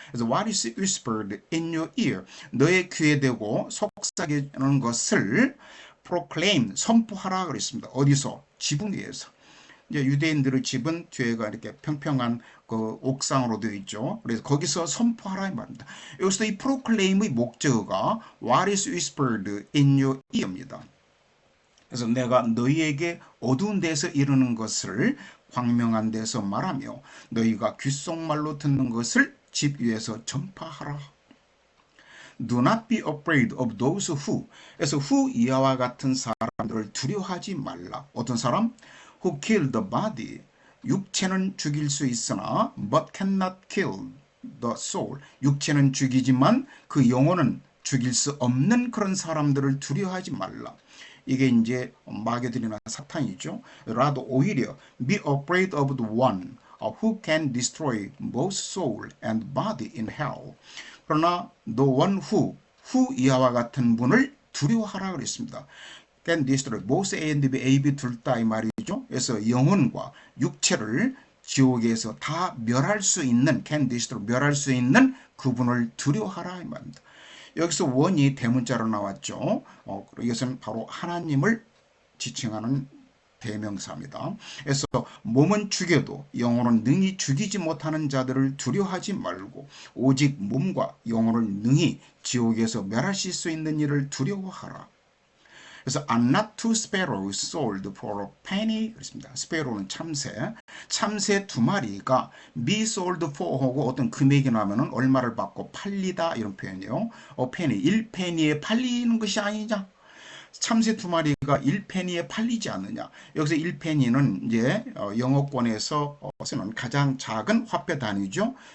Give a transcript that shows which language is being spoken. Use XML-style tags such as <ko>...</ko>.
<ko>그래서</ko> <en>what is whispered in your ear,</en> <ko>너의 귀에 대고 속삭이는 것을 proclaim, 선포하라 그랬습니다. 어디서? 지붕 위에서. 이제 유대인들의 집은 뒤에가 이렇게 평평한 그 옥상으로 되어 있죠. 그래서 거기서 선포하라 이 말입니다. 여기서 이 proclaim의 목적어가</ko> <en>what is whispered in your ear</en> <ko>입니다. 그래서 내가 너희에게 어두운 데서 이르는 것을 광명한 데서 말하며 너희가 귓속말로 듣는 것을 집 위에서 전파하라.</ko> <en>Do not be afraid of those who,</en> <ko>그래서 who 이하와 같은 사람들을 두려워하지 말라. 어떤 사람?</ko> <en>Who kill the body,</en> <ko>육체는 죽일 수 있으나</ko> <en>but cannot kill the soul,</en> <ko>육체는 죽이지만 그 영혼은 죽일 수 없는 그런 사람들을 두려워하지 말라. 이게 이제 마귀들이나 사탄이죠. 라도 오히려</ko> <en>be afraid of the one who can destroy both soul and body in hell.</en> <ko>그러나 the one who 이하와 같은 분을 두려워하라 그랬습니다.</ko> <en>can destroy both A and B,</en> <ko>A, B 둘 다 이 말이죠. 그래서 영혼과 육체를 지옥에서 다 멸할 수 있는</ko> <en>can destroy</en> <ko>멸할 수 있는 그분을 두려워하라 이 말입니다. 여기서 원이 대문자로 나왔죠. 이것은 바로 하나님을 지칭하는 대명사입니다. 그래서 몸은 죽여도 영혼은 능히 죽이지 못하는 자들을 두려워하지 말고 오직 몸과 영혼을 능히 지옥에서 멸하실 수 있는 이를 두려워하라. 그래서</ko> <en>are not two sparrows sold for a penny</en> <ko>그랬습니다. 스페로는 참새 두 마리가</ko> <en>be sold for</en> <ko>하고 어떤 금액이 나면은 얼마를 받고 팔리다 이런 표현이에요. penny 1페니에 팔리는 것이 아니냐? 참새 두 마리가 1페니에 팔리지 않느냐? 여기서 1페니는 이제 영어권에서 쓰는 가장 작은 화폐 단위죠.</ko>